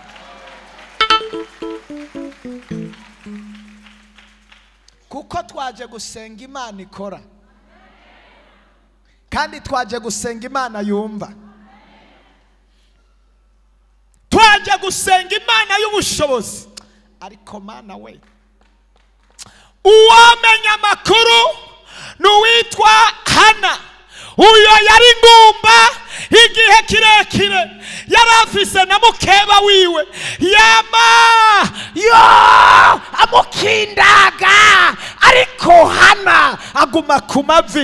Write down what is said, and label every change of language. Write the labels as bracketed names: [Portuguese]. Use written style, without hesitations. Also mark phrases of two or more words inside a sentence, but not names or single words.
[Rundi] Kuko twaje gusenga Imana ikora, kandi twaje gusenga Imana yumva, twaje gusenga Imana y'ubushobozi. ariko Mana we, uwamenya amakuru n'uwitwa Hana. uyo yari ngumba igihe kirekire, yari afise na mukeba wiwe yama amukindaga, ariko Hana aguma ku mavi.